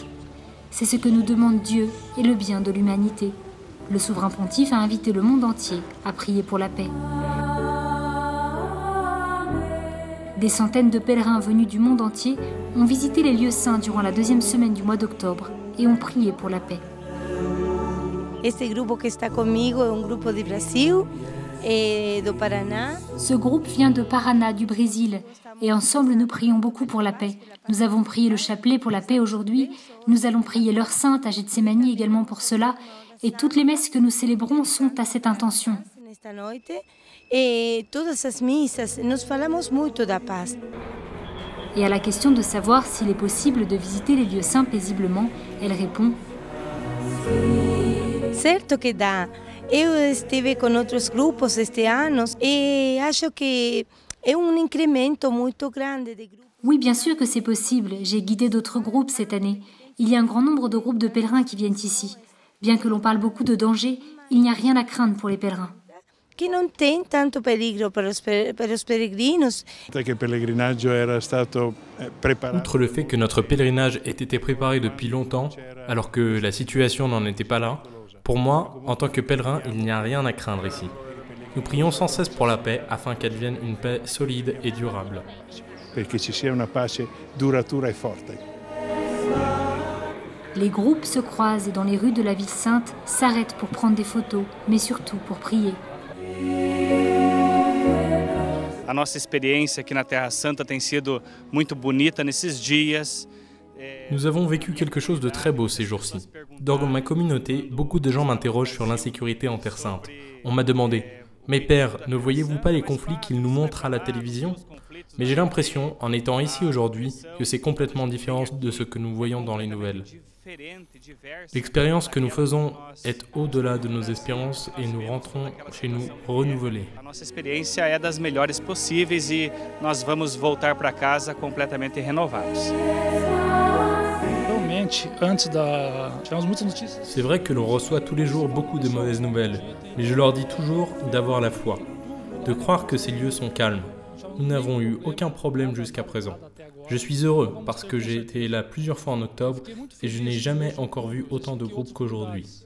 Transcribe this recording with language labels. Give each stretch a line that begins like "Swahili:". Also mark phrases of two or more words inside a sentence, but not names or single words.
French: C'est ce que nous demande Dieu et le bien de l'humanité. Le souverain pontife a invité le monde entier à prier pour la paix. Des centaines de pèlerins venus du monde entier ont visité les lieux saints durant la deuxième semaine du mois d'octobre et ont prié pour la paix.
Spanish: Este grupo que está conmigo es un grupo de Brasil, do Paraná.
French: Ce groupe vient de Paraná, du Brésil, et ensemble nous prions beaucoup pour la paix. Nous avons prié le chapelet pour la paix aujourd'hui, nous allons prier l'heure sainte à Getsemani également pour cela, et toutes les messes que nous célébrons sont à cette intention.
Portuguese: Et todas as missas, nós falamos muito da paz.
French: Et à la question de savoir s'il est possible de visiter les lieux saints paisiblement, elle répond:
Portuguese: Certo que dá. Eu estive com outros grupos este ano e acho que é incremento muito grande de grupos.
French: Oui, bien sûr que c'est possible. J'ai guidé d'autres groupes cette année. Il y a un grand nombre de groupes de pèlerins qui viennent ici. Bien que l'on parle beaucoup de danger, il n'y a rien à craindre pour les pèlerins.
Portuguese: Que non tem tanto
Italian: pericolo per
Portuguese: os peregrinos.
French: Outre le fait que notre pèlerinage ait été préparé depuis longtemps, alors que la situation n'en était pas là, pour moi, en tant que pèlerin, il n'y a rien à craindre ici. Nous prions sans cesse pour la paix afin qu'advienne une paix solide et durable. Les groupes se croisent et dans les rues de la ville sainte s'arrêtent pour prendre des photos, mais surtout pour prier.
Portuguese: A nossa experiência aqui na Terra Santa tem sido muito bonita nesses dias.
French: Nous avons vécu quelque chose de très beau ces jours-ci. Dans ma communauté, beaucoup de gens m'interrogent sur l'insécurité en Terre Sainte. On m'a demandé « Mais père, ne voyez-vous pas les conflits qu'ils nous montrent à la télévision ?» Mais j'ai l'impression, en étant ici aujourd'hui, que c'est complètement différent de ce que nous voyons dans les nouvelles. L'expérience que nous faisons est au-delà de nos espérances et nous rentrons chez nous renouvelés.
Portuguese: A nossa experiência é das melhores possíveis e nós vamos voltar para casa completamente renovados.
French: C'est vrai que l'on reçoit tous les jours beaucoup de mauvaises nouvelles, mais je leur dis toujours d'avoir la foi, de croire que ces lieux sont calmes. Nous n'avons eu aucun problème jusqu'à présent. Je suis heureux parce que j'ai été là plusieurs fois en octobre et je n'ai jamais encore vu autant de groupes qu'aujourd'hui.